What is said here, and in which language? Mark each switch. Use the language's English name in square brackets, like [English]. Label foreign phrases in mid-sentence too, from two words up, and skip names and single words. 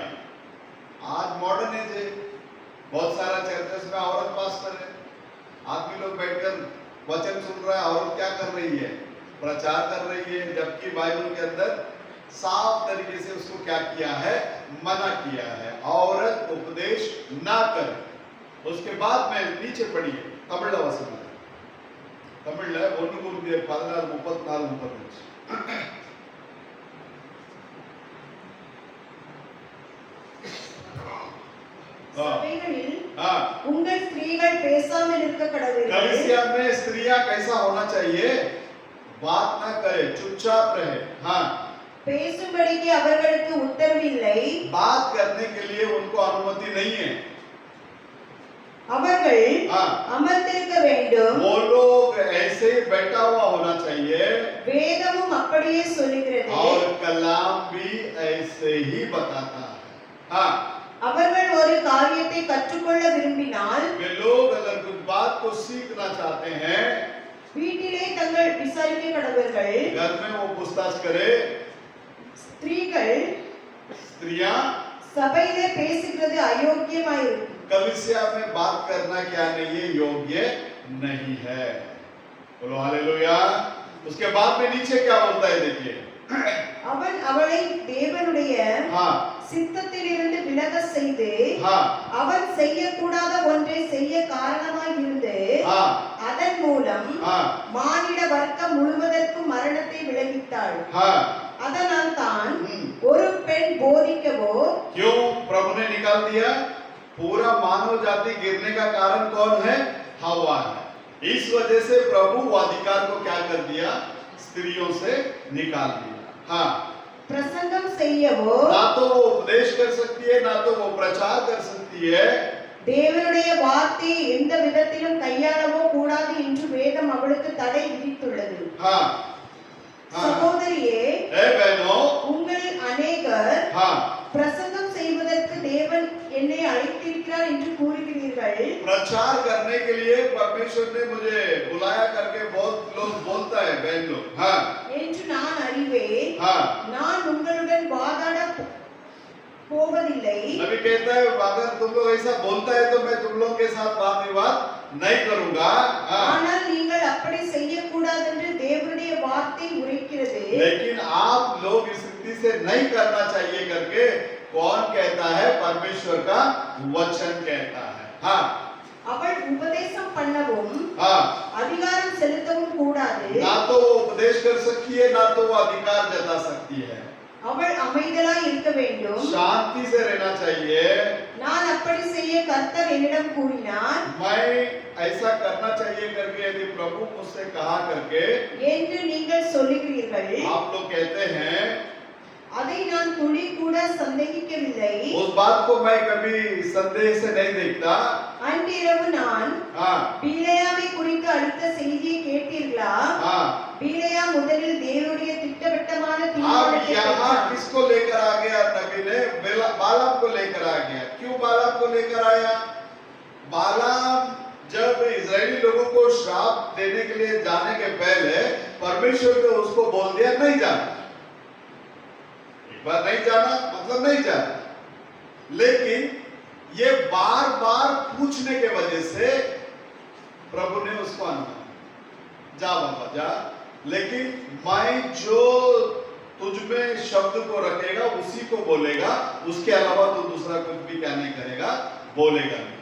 [Hindi] आज [English] modern age [Hindi] है, बहुत सारा चर्चेस में औरत पास्टर है, आदमी लोग बैठकर वचन सुन रहा है, औरत क्या कर रही है? प्रचार कर रही है, जबकि बाइबल के अंदर साफ तरीके से उसको क्या किया है? मना किया है, औरत उपदेश ना करे। उसके बाद में नीचे पढ़िए, तमिल वचन तमिल 1 Corinthians 14:34-35। [Tamil] சபைகளில் உங்கள் ஸ்திரீகள் பேசாமல் இருக்க கடவுள்। [Hindi] कलीसिया में स्त्रियां कैसा होना चाहिए? बात ना करे, चुपचाप रहे। हाँ, [Tamil] பேசும்படிக்கு அவர்களுக்கு உத்தரவில்லை। [Hindi] बात करने के लिए उनको अनुमति नहीं है। [Tamil] அவர்கள் அமர்ந்திருக்க வேண்டும்। [Hindi] वो लोग ऐसे ही बैठा हुआ होना चाहिए। [Tamil] வேதமும் அப்படியே சொல்லுகிறது। [Hindi] और कलाम भी ऐसे ही बताता है। हाँ, [Tamil] அவர்கள் ஒரு காரியத்தை கற்றுக்கொள்ள விரும்பினால், [Hindi] वे लोग अगर कुछ बात को सीखना चाहते हैं, [Tamil] வீட்டிலே தங்கள் விசாரிக்க கடவர்கள்। [Hindi] घर में वो पूछताछ करे। स्त्रियां [Tamil] சபையிலே பேசுகிறது அயோக்கியமாயிருக்கும்। [Hindi] कलीसिया में बात करना क्या नहीं है? योग्य नहीं है। बोलो हालेलुया। उसके बाद में नीचे क्या बोलता है? देखिए, [Tamil] அவன் அவளை தேவனுடைய சித்தத்திலிருந்து விலக செய்து, அவன் செய்யக்கூடாத ஒன்றை செய்ய காரணமாய் இருந்து, அதன் மூலம் மானிட வர்க்கம் முழுவதற்கும் மரணத்தை விளைவித்தாள்। அதனால் தான் ஒரு பெண் போதிக்கவோ। [Hindi] क्यों प्रभु ने निकाल दिया? पूरा मानव जाति गिरने का कारण कौन है? हवा है। इस वजह से प्रभु वो अधिकार को क्या कर दिया? स्त्रियों से निकाल दिया। हाँ, [Tamil] பிரசங்கம் செய்யவோ [Hindi] ना तो वो उपदेश कर सकती है, ना तो वो प्रचार कर सकती है। [Tamil] தேவனுடைய வார்த்தையை எந்த விதத்திலும் கையாளவோ கூடாது என்று வேதம் அவளுக்கு தடை விதித்துள்ளது. [Hindi] हाँ, हाँ, [Tamil] சகோதரியே, [Hindi] ए बहनों, [Tamil] உங்களில் அநேகர் [Hindi] हाँ, [Tamil] பிரசங்கம் செய்வதற்கு தேவன் என்னை அழைத்திருக்கிறார் என்று கூறுகிறீர்கள். [Hindi] प्रचार करने के लिए परमेश्वर ने मुझे बुलाया करके बहुत लोग बोलता है, बहन लोग। हाँ, [Tamil] என்று நான் அறிவேன். [Hindi] हाँ, [Tamil] நான் உங்களுடன் வாதாட போவதில்லை. [Hindi] नबी कहता है अगर तुम लोग ऐसा बोलता है तो मैं तुम लोग के साथ वाद विवाद नहीं करूंगा। हाँ, [Tamil] ஆனால் நீங்கள் அப்படி செய்யக்கூடாது என்று தேவனுடைய வார்த்தை உரைக்கிறது. [Hindi] लेकिन आप लोग इस रीति से नहीं करना चाहिए करके कौन कहता है? परमेश्वर का वचन कहता है। हाँ, [Tamil] அவள் உபதேசம் பண்ணவும் [Hindi] हाँ, [Tamil] அதிகாரம் செலுத்தவும் கூடாது. [Hindi] ना तो वो उपदेश कर सकती है, ना तो वो अधिकार जता सकती है। [Tamil] அவள் அமைதலாய் இருக்க வேண்டும். [Hindi] शांति से रहना चाहिए। [Tamil] நான் அப்படி செய்ய கர்த்தர் என்னிடம் கூறினார் [Hindi] मैं ऐसा करना चाहिए करके यदि प्रभु मुझसे कहा करके [Tamil] என்று நீங்கள் சொல்லுகிறீர்கள். [Hindi] आप लोग कहते हैं, [Tamil] அதை நான் துளி கூட சந்தேகிக்கவில்லை. [Hindi] उस बात को मैं कभी संदेह से नहीं देखता। [Tamil] அன்றிரவு நான் [Hindi] हाँ, [Tamil] பீலேயாமை குறித்து அளித்த செய்தியை கேட்டீர்களா? [Hindi] हाँ, [Tamil] பீலேயா முதலில் தேவனுடைய திட்டவட்டமான [Hindi] अब [Tamil] தீர்மானத்தை [Hindi] यहाँ [Tamil] பெற்றான். [Hindi] किसको लेकर आ गया? नबी ने बालाम को लेकर आ गया। क्यों बालाम को लेकर आया? बालाम जब इजरायली लोगों को श्राप देने के लिए जाने के पहले परमेश्वर ने उसको बोल दिया नहीं जाना। एक बार नहीं जाना मतलब नहीं जाना, लेकिन ये बार बार पूछने के वजह से प्रभु ने उसको अनुमति, जा बाबा जा, लेकिन मैं जो तुझ में शब्द को रखेगा उसी को बोलेगा, उसके अलावा तू दूसरा कुछ भी क्या नहीं करेगा, बोलेगा नहीं।